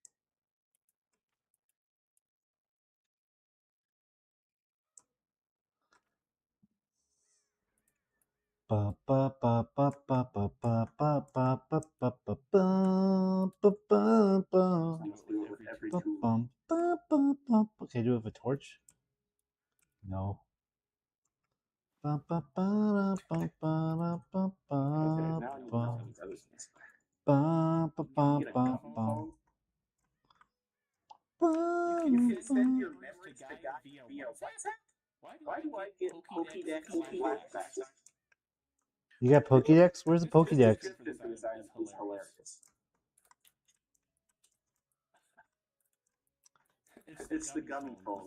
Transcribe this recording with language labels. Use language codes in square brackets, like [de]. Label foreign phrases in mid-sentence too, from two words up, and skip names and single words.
[en] Ba ba ba ba ba ba ba ba ba ba ba ba ba ba ba. Let's do it with every tool. Okay, do it with a torch. No. Ba ba ba ba ba ba ba Okay, now I need ba nothing other than this. ba ba ba Get a ba gum ba. phone. You can send your memories to guy via WhatsApp? Why do I get Pokédex flashbacks? You got Pokédex? Where's the Pokédex? This item is hilarious. It's the gummy phone.